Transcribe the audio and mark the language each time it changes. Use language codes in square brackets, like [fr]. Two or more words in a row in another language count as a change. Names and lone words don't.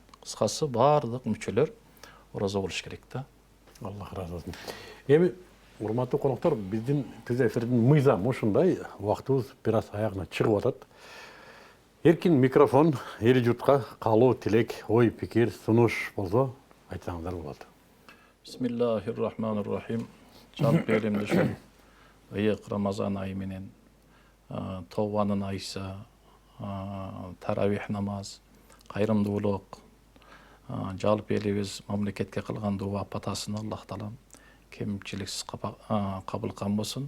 [ky] Кыскасы баардык мүчөлөр орозо болуш керек да. Аллах разы болсун. Эми урматтуу коноктор, биздин түз эфирдин мыйзамы ушундай, убактыбыз бир аз аягына чыгып атат. Эркин микрофон эл журтка каалоо, тилек, ой, пикир, сунуш болсо айтсаңыздар болот. [ar] بسم الله الرحمن الرحيم. [ky] Жалпы элимде ушул ыйык Рамазан айы менен Тобанын айысы, таравих намаз, кайрымдуулук, жалпы элибиз мамлекетке кылган дуа патасын Аллах таалам кемчиликсиз кабыл кылган болсун.